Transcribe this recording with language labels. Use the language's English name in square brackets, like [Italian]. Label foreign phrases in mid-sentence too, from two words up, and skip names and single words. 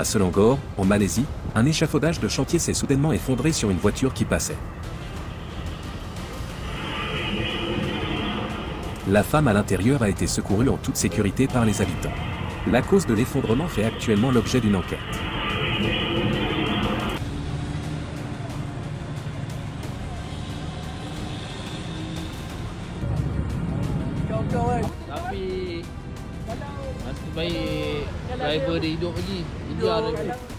[French] Selangor, en Malaisie, un échafaudage de chantier s'est soudainement effondré sur une voiture qui passait. La femme à l'intérieur a été secourue en toute sécurité par les habitants. La cause de l'effondrement fait actuellement l'objet d'une enquête. [Malay] Tapi nasib baik driver dia hidup lagi. India dia.